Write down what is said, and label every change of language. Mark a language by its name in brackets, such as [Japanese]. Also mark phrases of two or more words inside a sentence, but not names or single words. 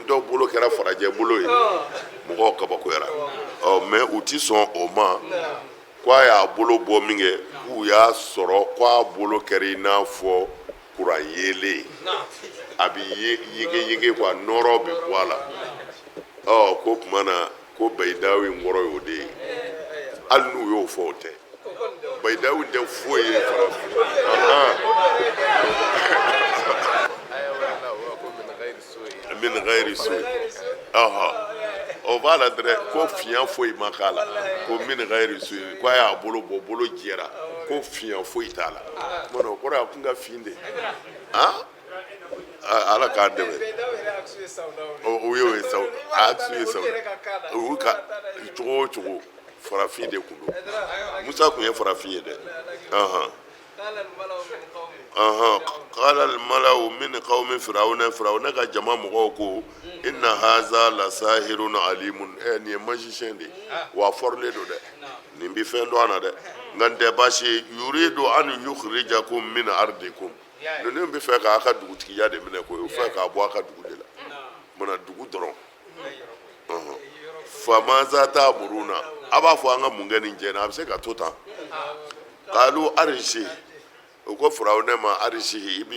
[Bambara] dɔw bolo kɛra farajɛ bolo ye mɔgɔw kabakoyara mais u ti sɔn o ma k'a y'a bolo bɔ min kɛ k'u y'a sɔrɔ k'a bolo kɛra i n'a fɔ kuran yeelen a bɛ yege quoi nɔrɔ bɛ bɔ a la ko tuma na ko bayidawu in kɔrɔ y'o de ye hali n'u y'o fɔ o tɛ baydawu tɛ foyi ye farafin aya wala wa ko [Arabic] من غير سوء من غير سوء [Bambara] o b'a la dɛrɛ ko fiɲɛ foyi ma k'a la ko [Arabic] من غير سوء [Bambara] ko a y'a bolo bɔ bolo jɛra ko fiɲɛ foyi t'a la o kɔrɔ ye a kun ka fin de ala k'a dɛmɛ o ye saw a su ye saw o ka cogo o cogo farafin de kun don Musa kun ye farafin ye dɛ [Arabic] قال الملأ من قوم فرعون [Bambara] ka jama mɔgɔw ko [Arabic] إن هذا لساحر عليم [Bambara] nin ye magicien de wa forle do dɛ nin bi fɛn dɔn a na dɛ nka n tɛ baasi ye [Arabic] يريد أن يخرجكم من أرضكم [Bambara] ninnu bɛ fɛ k'a ka dugutigiya de minɛ koyi u fɛ k'a bɔ a ka dugu de la mana dugu dɔrɔn [Arabic] فماذا تأمرون [Bambara] a b'a fɔ an ka mun kɛ nin jɛ in na a bɛ se ka to tan qalu arshi u ko Firawuna ma arshi i b'i